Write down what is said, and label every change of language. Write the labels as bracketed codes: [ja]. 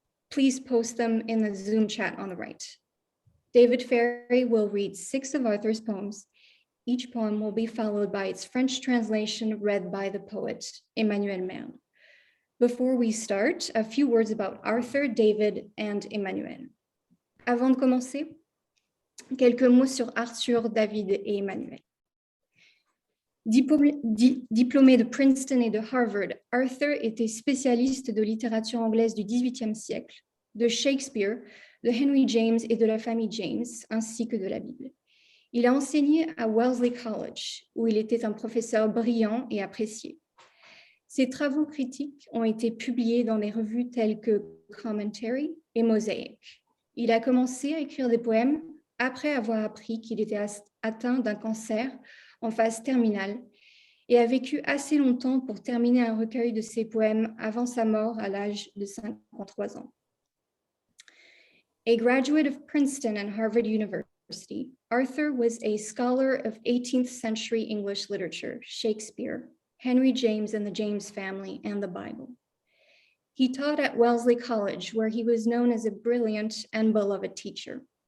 [en] Please post them in the Zoom chat on the right. David Ferry will read 6 of Arthur's poems. Each poem will be followed by its French translation read by the poet Emmanuel Merle. Before we start, a few words about Arthur, David, and Emmanuel. [fr] Avant de commencer, quelques mots sur Arthur, David et Emmanuel. Diplômé de Princeton et de Harvard, Arthur était spécialiste de littérature anglaise du XVIIIe siècle, de Shakespeare, de Henry James et de la famille James, ainsi que de la Bible. Il a enseigné à Wellesley College, où il était un professeur brillant et apprécié. Ses travaux critiques ont été publiés dans des revues telles que Commentary et Mosaic. Il a commencé à écrire des poèmes après avoir appris qu'il était atteint d'un cancer en phase terminale et a vécu assez longtemps pour terminer un recueil de ses poèmes avant sa mort à l'âge de 53 ans. [en] A graduate of Princeton and Harvard University, Arthur was a scholar of 18th century English literature, Shakespeare, Henry James and the James family, and the Bible. He taught at Wellesley College, where he was known as a brilliant and beloved teacher.